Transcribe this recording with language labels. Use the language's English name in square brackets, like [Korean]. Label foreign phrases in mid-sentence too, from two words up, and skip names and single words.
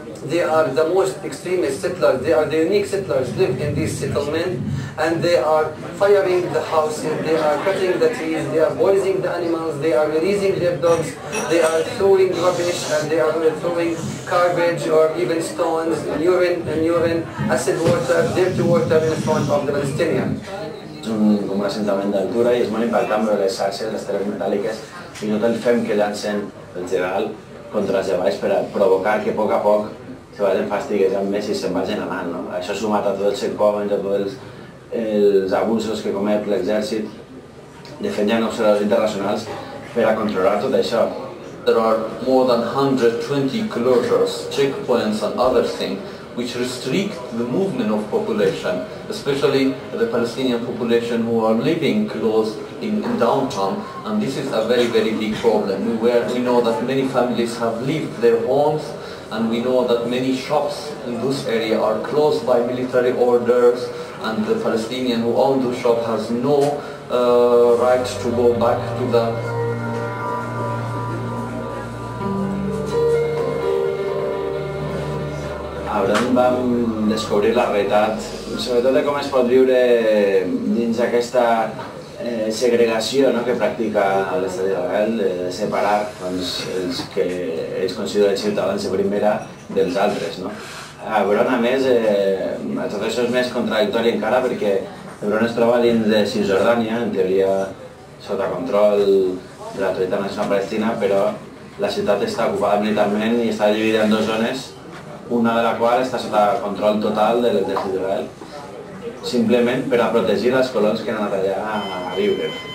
[English] they are the most extremist settlers, they are the unique settlers live in these settlements, and they are firing the houses, they are cutting the trees, they are poisoning the animals, they are releasing their dogs, they are throwing rubbish, and they are throwing garbage or even stones, urine, acid water, dirty water in front of the Palestinians. [Catalan] És com un assentament d'altura i és molt impactant veure les xarxes, les teles metàl·liques i tot el fem que llancen el general contra els treballs per a provocar que a poc se vagin fastiguejant més i se'n vagin anant. No? Això sumat a tots els checkpoints, a tots els abusos que comet l'exèrcit, de fet hi ha observadors internacionals per a controlar tot això. [English] There are more than 120 closures, checkpoints and other things which restrict the movement of population, especially the Palestinian population who are living close in downtown, and this is a very, very big problem. We know that many families have left their homes, and we know that many shops in this area are closed by military orders, and the Palestinian who own the shop has no right to go back to the [Catalan] Abraham vam descobrir la realitat, sobretot de com es pot viure dins d'aquesta segregació que practica l'Estat d'Israel, de separar els que ells consideren ciutadans de primera dels altres. Hebron, a més, tot això és més contradictori encara perquè Hebron es troba dins de Cisjordània, en teoria sota control de l'Autoritat Nacional Palestina, però la ciutat està ocupada militarment i està dividida en dues zones, una de la qual està sota control total de l'exèrcit d'Israel, simplement per a protegir els colons que han anat allà a viure.